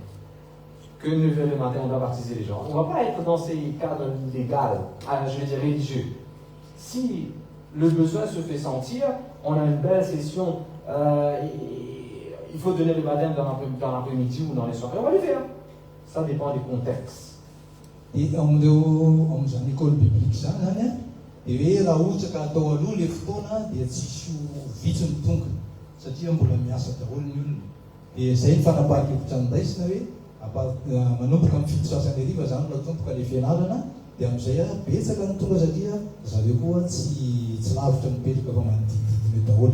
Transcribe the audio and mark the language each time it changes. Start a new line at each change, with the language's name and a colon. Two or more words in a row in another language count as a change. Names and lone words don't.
French: Que 9h du matin, on doit baptiser les gens. On ne va pas être dans ces cadres légaux, je veux dire religieux. Si le besoin se fait sentir, on a une belle session, il faut donner le baptême dans l'après-midi ou dans les soirées, on va le faire. Ça dépend du contexte.
Malagasy: Dia amin'izany
French: école biblique
Malagasy: zany zany a dia hoe raha ohatra ka atao aloha le fotoana dia tsisy vitsy ny tonga satria mbola miasa daholo ny olona. Dia izay ny fanapahan-kevitra andaisina hoe manomboka amin'ny fito sasany hariva zany natomboka le fianarana dia amin'izay betsaka ny tonga satria zareo koa tsy lavitra mipetraka fa manodididina daholo.